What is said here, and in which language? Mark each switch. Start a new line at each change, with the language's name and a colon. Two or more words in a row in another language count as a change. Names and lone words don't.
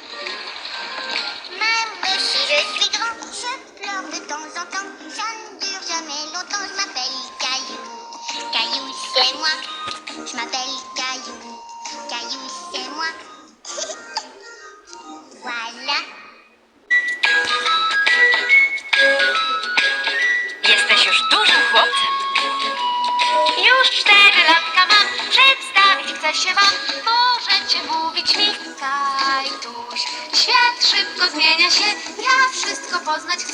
French: Même si je suis grand, je pleure de temps en temps. Ça ne dure jamais longtemps, je m'appelle Caillou. Caillou, c'est moi. Je m'appelle Caillou. Caillou, c'est moi. Voilà.
Polish: Jesteś już dużym chłopcem. Już 4 latka mam, przedstawić chcę się wam. Możecie mówić mi kajtuś. Świat szybko zmienia się, ja wszystko poznać chcę.